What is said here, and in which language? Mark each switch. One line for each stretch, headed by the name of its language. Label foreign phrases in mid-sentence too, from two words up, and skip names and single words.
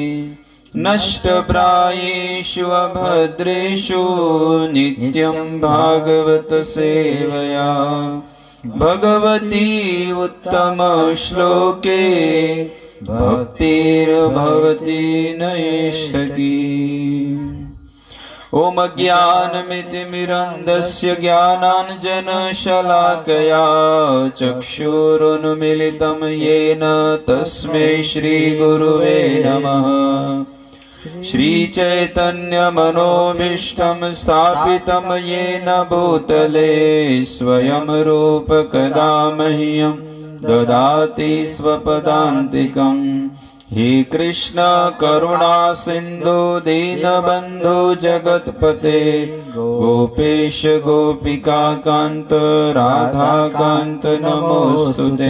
Sanskrit: નષ્ટપ્રાયેષુ અભદ્રેષુ નિત્યં ભાગવત સેવયા ભગવતી ઉત્તમ શ્લોકે ભક્તિર્ભવતી નૈષ્ઠકી. ઓમ જ્ઞાનમિતિમિરન્ધસ્ય જ્ઞાનાંજનશલાકયા ચક્ષુરુન્મિલિतं येन તસ્मै શ્રીગુરુવે નમઃ. श्रीचैतन्यमनोभीष्टं स्थापितं येन भूतले स्वयं रूप कदा मह्यं ददाति स्वपदान्तिकं. हे कृष्ण करुणा सिन्धु दीनबन्धु जगत्पते गोपेश गोपिका कान्त राधाकान्त नमोऽस्तुते.